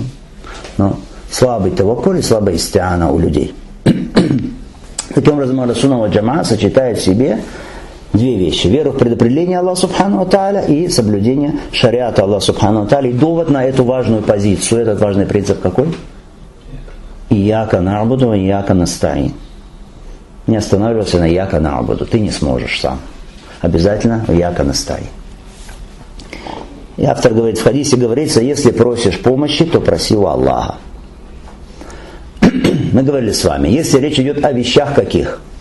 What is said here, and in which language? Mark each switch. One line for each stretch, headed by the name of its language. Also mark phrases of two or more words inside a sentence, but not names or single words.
Russian: Но слабый таваккуль и слабая истиана у людей. Таким образом,
Arabic: أهل السنة والجماعة
Russian: сочетает в себе 2 вещи. Веру в предопределение Аллаха
Arabic: سبحانه وتعالى
Russian: и соблюдение шариата Аллаха
Arabic: سبحانه وتعالى.
Russian: И довод на эту важную позицию, этот важный принцип какой?
Arabic: إياك نعبد وإياك نستعين.
Russian: не останавливаться на
Arabic: إياك نعبد.
Russian: Ты не сможешь сам. Обязательно в
Arabic: إياك نستعين.
Russian: И автор говорит, в хадисе говорится, если просишь помощи, то проси у Аллаха. Мы говорили с вами, если речь идет о вещах каких?